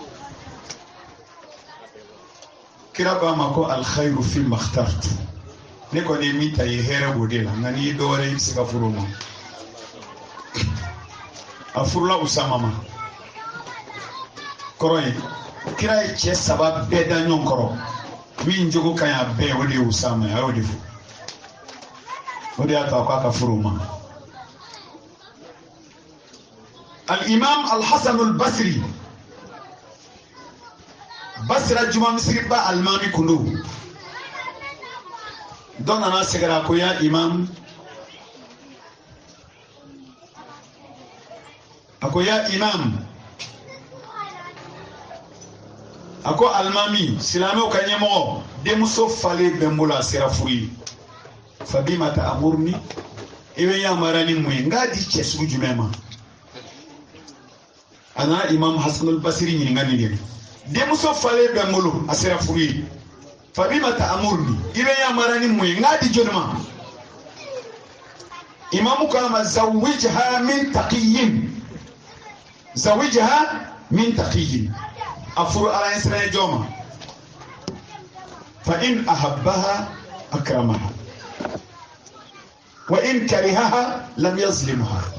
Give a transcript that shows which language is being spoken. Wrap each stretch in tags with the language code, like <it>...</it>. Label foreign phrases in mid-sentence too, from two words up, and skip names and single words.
<bm>kira ko a ma ko</bm> <ar>الخير في ما اخترت</ar> <bm>ne kɔni ye min ta ye hɛrɛ b'o de la nka n'i ye dɔ wɛrɛ i bɛ se ka furu o ma a furula Usama ma kɔrɔ ye kira ye cɛ saba bɛɛ da ɲɔgɔn kɔrɔ min jogo ka ɲi a bɛɛ o de ye Usama ye a y'o de fɔ o de y'a to a ko a ka furu o ma al-Imam al-Hasan al-Basri Basra juma misiriba alimami kun don dɔ nana sɛgɛrɛ ko</bm> <ar>يا إمام</ar> <bm>a ko</bm> <ar>يا إمام</ar> <bm>a ko alimami silamɛw ka ɲɛmɔgɔ denmuso falen bɛ n bolo a sera furu ye</bm> <ar>فبما تأمرني</ar> <bm>i bɛ yamara ni mun ye n k'a di cɛ sugu jumɛn ma a nana imam Hasan al-Basri ɲininka nin de denmuso falen bɛ n bolo a sera furu ye</bm> <ar>فبما تأمرني</ar> <bm>i bɛ yamara ni mun ye n k'a di jɔnni ma imamu ko a ma</bm> <ar>زوجها من تقي</ar> <bm>a furu ala ɲɛ siran ye jɔn ma</bm> <ar>فإن أحبها أكرمها وإن كرهها لم يظلمها</ar>